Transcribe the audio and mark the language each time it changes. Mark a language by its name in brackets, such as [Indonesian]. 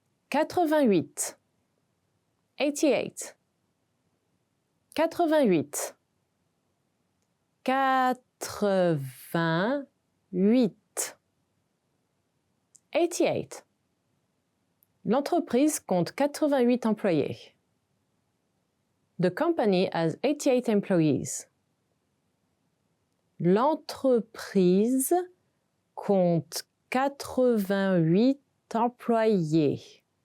[French] 88. 88. 88. 88. 88. L'entreprise compte 88 employés. [English] The company has 88 employees. [French] L'entreprise compte 88 employés.